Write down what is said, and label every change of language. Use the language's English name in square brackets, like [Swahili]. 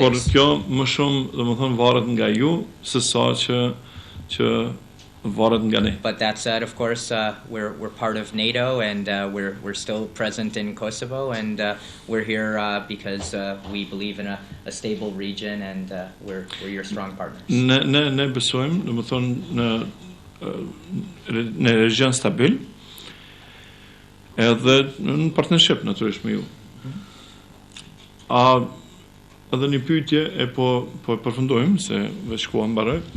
[Albanian] Por kjo më shumë, domethënë, varet nga ju se sa që varet nga ne. [English] But that said, of course, we're part of NATO, and we're still present in Kosovo, and we're here because we believe in a stable region, and we're your strong partners. [Albanian] Ne besojmë, domethënë, në region stabil, edhe në partnership natyrisht me ju. Edhe një pyetje e po përfundojmë se veç koha mbaroi.